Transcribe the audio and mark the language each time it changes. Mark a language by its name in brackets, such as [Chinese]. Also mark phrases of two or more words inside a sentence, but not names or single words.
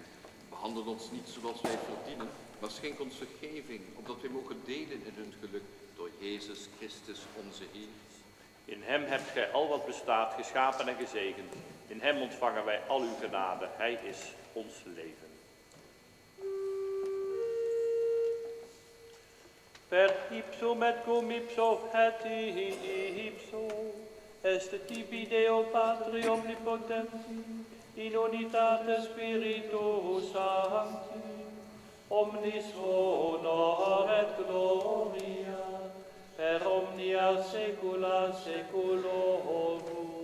[Dutch] Behandel ons niet zoals wij verdienen, maar schenk ons vergeving, opdat wij mogen delen in hun geluk door Jezus Christus onze Heer. In hem hebt gij al wat bestaat geschapen en gezegend. In hem ontvangen wij al uw genade. Hij is ons leven. [Latin] Per ipsum et cum ipso et ipso est tibi Deo Patri omnipotenti in unitate Spiritus Sancti omnis honor et gloria per omnia saecula saeculorum.